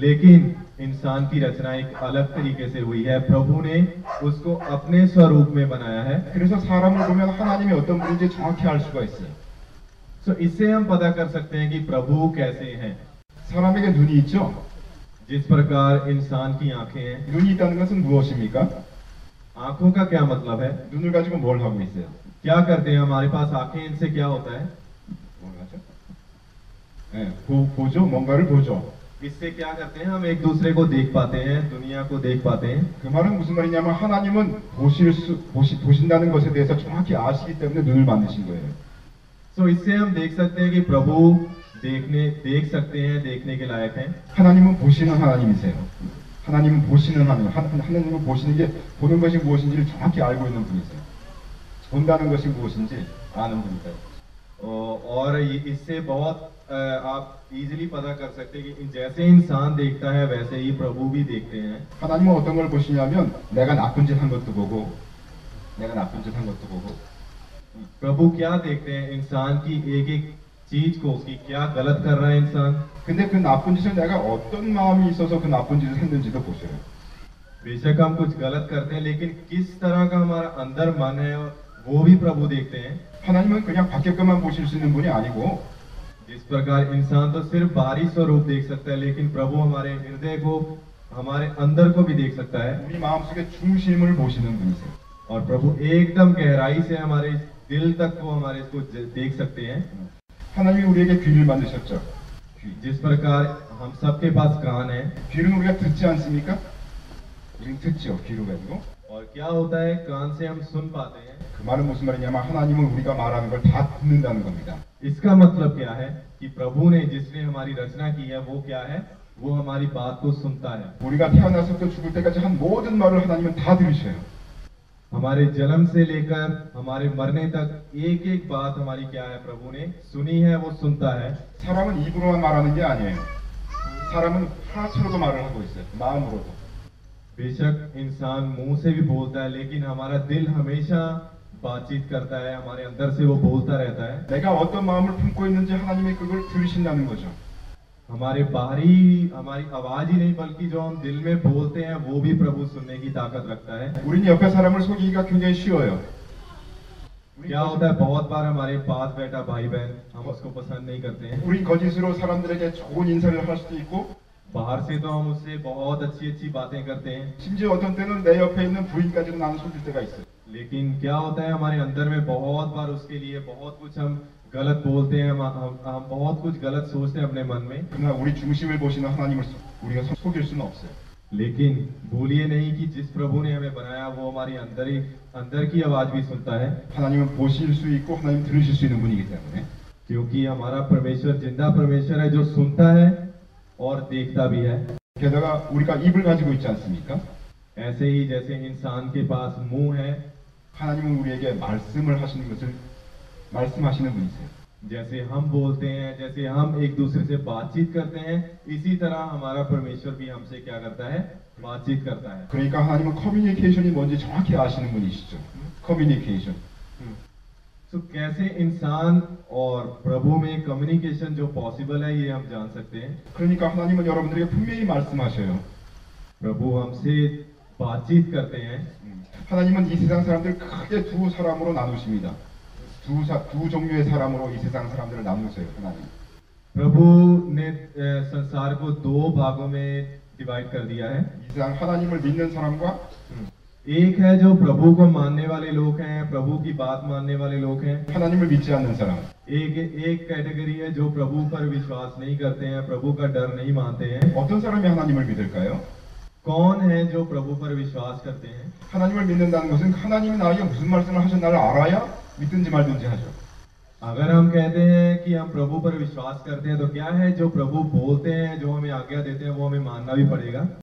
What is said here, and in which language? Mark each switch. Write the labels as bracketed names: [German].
[Hindi] लेकिन इंसान की रचना एक अलग तरीके से हुई है, प्रभु ने उसको अपने स्वरूप में बनाया है। [Korean] 그래서 사람을 보면 하나님이 어떤 분인지 정확히 알 수가 있어요. [Hindi] तो इससे हम पता कर सकते हैं कि प्रभु कैसे हैं। [Korean] 사람에게 눈이 있죠? [Hindi] जिस प्रकार इंसान की आंखें हैं, [Korean] 눈이 있다는 것은 무엇입니까? [Hindi] आंखों का क्या मतलब है? [Korean] 눈을 가지고 뭘 하고 있어요? [Hindi] क्या करते हैं हमारे पास आंखें, इनसे क्या होता है? [Korean] 뭘 하죠? 네, 보죠. 뭔가를 보죠. [Hindi] इससे क्या करते हैं? हम एक दूसरे को देख पाते हैं, दुनिया को देख पाते हैं। [Korean] 그 말은 무슨 말이냐면 하나님은 보신다는 것에 대해서 정확히 아시기 때문에 눈을 만드신 거예요. [Hindi] तो इससे हम देख सकते हैं कि प्रभु देख सकते हैं, देखने के लायक हैं। [Korean] 하나님은 보시는 하나님이세요. 하나님은 보시는 하나님은 보시는 게 보는 것이 무엇인지를 정확히 알고 있는 분이세요. 본다는 것이 무엇인지 아는 분이세요. [Hindi] और इससे बहुत आप इजीली पता कर सकते हैं कि जैसे इंसान देखता है वैसे ही प्रभु भी देखते हैं। [Korean] 하나님은 어떤 걸 보시냐면 내가 나쁜 짓 한 것도 보고 [Hindi] प्रभु क्या देखते हैं? इंसान की एक एक चीज को, उसकी क्या गलत कर रहा है इंसान। [Korean] 근데 그 나쁜 짓을 내가 어떤 마음이 있어서 그 나쁜 짓을 했는지도 보셔요. [Hindi] बेशक हम कुछ गलत करते हैं, लेकिन किस तरह का हमारा अंदर मन है वो भी प्रभु देखते हैं। [Korean] 하나님은 그냥 밖에 것만 보실 수 있는 분이 아니고 [Hindi] जिस प्रकार इंसान तो सिर्फ बाहरी स्वरूप देख सकता है, लेकिन प्रभु हमारे हृदय को, हमारे अंदर को भी देख सकता है। [Korean] 우리 마음속의 중심을 보시는 분이세요. [Hindi] और प्रभु एकदम गहराई से हमारे दिल तक वो हमारे इसको देख सकते हैं। [Korean] 하나님이 우리에게 귀를 만드셨죠. [Hindi] जिस प्रकार हम सबके पास कान है, [Korean] 귀는 우리가 듣지 않습니까? 우리는 듣죠. 귀로 가지고. [Hindi] और क्या होता है, कान से हम सुन पाते हैं। [Korean] 그 말은 무슨 말이냐면 하나님은 우리가 말하는 걸 다 듣는다는 겁니다. [Hindi] इसका मतलब क्या है कि प्रभु ने, जिसने हमारी रचना की है, वो क्या है? वो हमारी बात को सुनता है। [Korean] 우리가 태어나서부터 죽을 때까지 한 모든 말을 하나님은 다 들으셔요. [Hindi] हमारे जन्म से लेकर हमारे मरने तक एक एक बात हमारी क्या है, प्रभु ने सुनी है, वो सुनता है। [Korean] 사람은 입으로만 말하는 게 아니에요. 사람은 하나처럼도 말을 하고 있어요. 마음으로도. [Hindi] बेशक इंसान मुंह से भी बोलता है, लेकिन हमारा दिल हमेशा बातचीत करता है, हमारे अंदर से वो बोलता रहता है। [Korean] 내가 어떤 마음을 품고 있는지 하나님이 그걸 들으신다는 거죠. [Hindi] हमारी आवाज ही नहीं, बल्कि जो हम दिल में बोलते हैं वो भी प्रभु सुनने की ताकत रखता है। [Korean] 우리는 옆에 사람을 속이기가 굉장히 쉬워요. [Hindi] क्या होता है, बहुत बार हमारे पास बैठा भाई बहन, हम उसको पसंद नहीं करते हैं। [Korean] 우린 거짓으로 사람들에게 좋은 인사를 할 수도 있고 [Hindi] बाहर से तो हम उससे बहुत अच्छी अच्छी बातें करते हैं, [Korean] 심지어 어떤 때는 내 옆에 있는 부인까지도 나는 속일 때가 있어요. [Hindi] लेकिन क्या होता है, हमारे अंदर में बहुत बार उसके लिए बहुत कुछ हम गलत बोलते हैं, हम बहुत कुछ गलत सोचते हैं अपने मन में। [Korean] 그러나 우리 중심을 보시는 하나님을 우리가 속일 수는 없어요. [Hindi] लेकिन भूलिए नहीं कि जिस प्रभु ने हमें बनाया वो हमारी अंदर की आवाज भी सुनता है। [Korean] 하나님은 보실 수 있고 하나님 들으실 수 있는 분이기 때문에 [Hindi] क्योंकि हमारा परमेश्वर जिंदा परमेश्वर है, जो सुनता है और देखता भी है। [Korean] 게다가 우리가 입을 가지고 있지 않습니까? [Hindi] ऐसे ही जैसे इंसान के पास मुंह है, [Korean] 하나님은 우리에게 말씀하시는 분이세요. [Hindi] जैसे हम बोलते हैं, जैसे हम एक दूसरे से बातचीत करते हैं, इसी तरह हमारा परमेश्वर भी हमसे क्या करता है, बातचीत करता है। [Korean] 그러니까 하나님은 커뮤니케이션이 뭔지 정확히 아시는 분이시죠. 커뮤니케이션. [Hindi] तो कैसे इंसान और प्रभु में कम्युनिकेशन जो पॉसिबल है, ये हम जान सकते हैं। [Korean] 그러니까 하나님은 여러분들에게 분명히 말씀하셔요. [Hindi] प्रभु हमसे बातचीत करते हैं। [Korean] 하나님은 이 세상 사람들을 크게 두 사람으로 나누십니다. 두 종류의 사람으로 이 세상 사람들을 나누세요. 하나님. [Hindi] प्रभु ने संसार को दो भागों में डिवाइड कर दिया है। [Korean] 이 세상 하나님을 믿는 사람과 [Hindi] एक है जो प्रभु को मानने वाले लोग हैं, प्रभु की बात मानने वाले लोग हैं। [Korean] 하나님을 믿지 않는 사람. [Hindi] एक कैटेगरी है जो प्रभु पर विश्वास नहीं करते हैं, प्रभु का डर नहीं मानते हैं। [Korean] 어떤 사람이 하나님을 믿을까요? [Hindi] कौन है जो प्रभु पर विश्वास करते हैं? [Korean] 하나님을 믿는다는 것은 하나님이 나에게 무슨 말씀을 하셨나를 알아야 믿든지 말든지 하죠. [Hindi] अगर हम कहते हैं कि हम प्रभु पर विश्वास करते हैं तो क्या है जो प्रभु बोलते हैं, जो हमें आज्ञा देते हैं, वो हमें मानना भी पड़ेगा।